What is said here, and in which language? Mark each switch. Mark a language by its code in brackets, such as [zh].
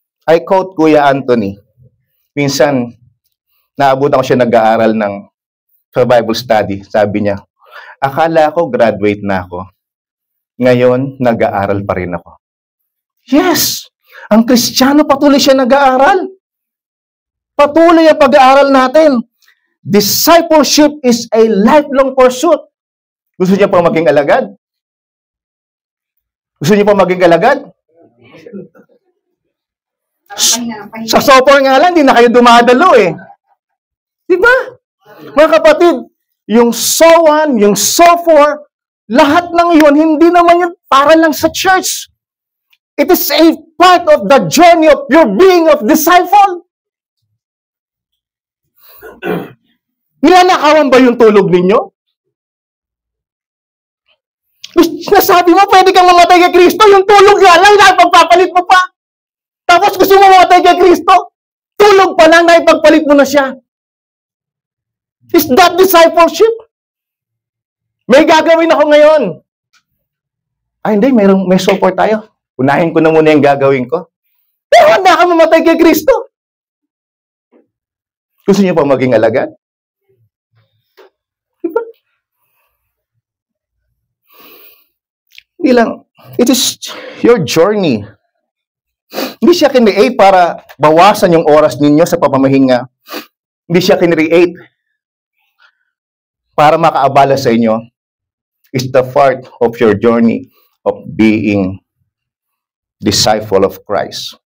[en] I quote [tl] Kuya Anthony. Minsan, naabutan ko siya nag-aaral sa Bible study. Sabi niya, akala ko graduate na ako. Ngayon, nag-aaral pa rin ako. [en] Yes! [tl] Ang Kristiyano patuloy siya nag-aaral. Patuloy ang pag-aaral natin. [en] Discipleship is a lifelong pursuit. [tl] Gusto niya pa maging alagad? Gusto niyo pa maging alagad? Sa software nga lang, hindi na kayo dumadalo eh. Di ba? Mga kapatid, yung SO1, yung SO4, lahat ng yun, hindi naman yun para lang sa church. [en] It is a part of the journey of your being of disciple. [tl] Nilanakawan ba yung tulog ninyo? Nasabi mo, pwede kang mamatay kay Kristo, yung tulog nga lang, pagpapalit mo pa. Tapos gusto mo mamatay kay Kristo, tulog pa lang, naipagpalit mo na siya. [en] Is that discipleship? [tl] May gagawin ako ngayon. Ay, hindi, may support tayo. Unahin ko na muna yung gagawin ko. Pero handa ka mamatay kay Kristo. Gusto niyo pa maging alagad? Diba? Hindi lang. [en] It is your journey. [tl] Hindi siya kinreate para bawasan yung oras ninyo sa pamamahinga. Hindi siya kinreate para makaabala sa inyo. [en] It's the part of your journey of being disciple of Christ.